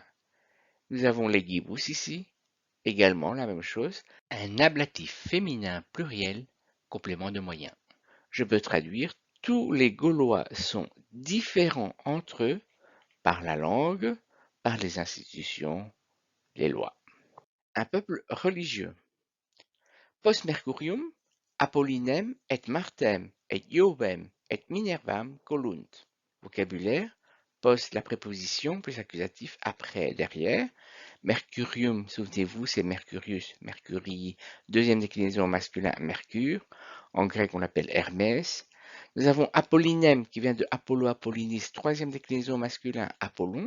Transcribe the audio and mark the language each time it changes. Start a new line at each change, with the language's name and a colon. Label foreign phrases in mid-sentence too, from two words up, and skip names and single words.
French: Nous avons les gibus ici, également la même chose, un ablatif féminin pluriel, complément de moyen. Je peux traduire, tous les Gaulois sont différents entre eux par la langue, par les institutions, les lois. Un peuple religieux.
Latin: Post Mercurium, Apollinem et Martem et Iovem et Minervam colunt.
French: Vocabulaire, post la préposition plus accusatif après, derrière. Mercurium, souvenez-vous, c'est Mercurius, Mercurii, deuxième déclinaison masculin, Mercure. En grec, on l'appelle Hermès. Nous avons Apollinem qui vient de Apollo Apollinis, troisième déclinaison masculin, Apollon.